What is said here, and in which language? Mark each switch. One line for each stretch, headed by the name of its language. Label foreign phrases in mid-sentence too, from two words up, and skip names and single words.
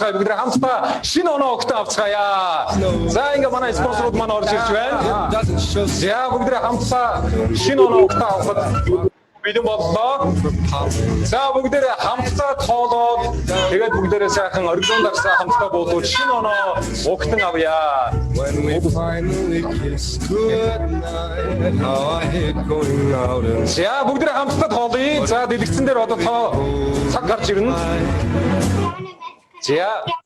Mongolian: Бид хамтдаа шинэ оноо өгтөн авцгаая. За ингээ манай спонсорууд маань орж ирж байна. За бүгд хамтдаа шинэ оноо өгтөн авахад бэлэн боллоо. За бүгдээрээ хамтдаа тоолоод тэгээд бүгдээрээ сайхан оргилон дарсаа хамтдаа буулууд шинэ оноо өгтөн авъя.
English: when we finally kiss goodnight, how I hate going out and
Mongolian: За бүгдээрээ хамтдаа тоолъё. За дэлгэцэн дээр одоо тоо цаг гарч ирнэ. За